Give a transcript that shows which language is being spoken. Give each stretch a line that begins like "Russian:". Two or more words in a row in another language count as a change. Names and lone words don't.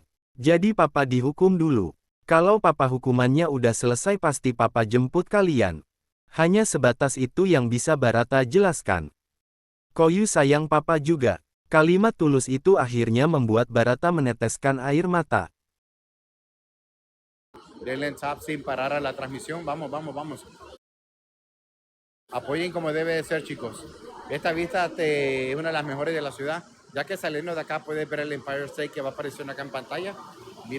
Indonesian: Jadi papa dihukum dulu. Kalau papa hukumannya udah selesai pasti papa jemput kalian. Hanya sebatas itu yang bisa Barata jelaskan. Koyu sayang papa juga. Kalimat tulus itu akhirnya membuat Barata meneteskan air mata.
Spanish: Denle tap sin parar a la transmisión. Vamos, vamos, vamos. Apoyen como debe de ser, chicos. Esta vista es una de las mejores de la ciudad. Ya que saliendo de acá puedes ver el Empire State que va apareciendo acá en pantalla.